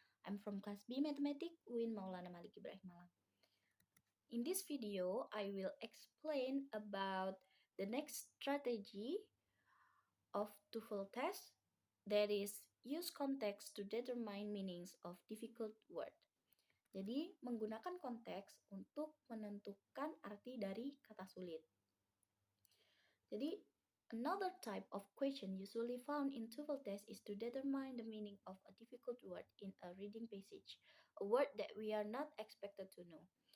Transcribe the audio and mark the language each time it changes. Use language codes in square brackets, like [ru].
[en] I'm from class B Mathematics UIN Maulana Malik Ibrahim Malang. In this video, I will explain about the next strategy of TOEFL test, that is use context to determine meanings of difficult word. [id] Jadi, menggunakan konteks untuk menentukan arti dari kata sulit. Jadi, [en] another type of question usually found in TOEFL test is to determine the meaning of a difficult word in a reading passage, a word that we are not expected to know.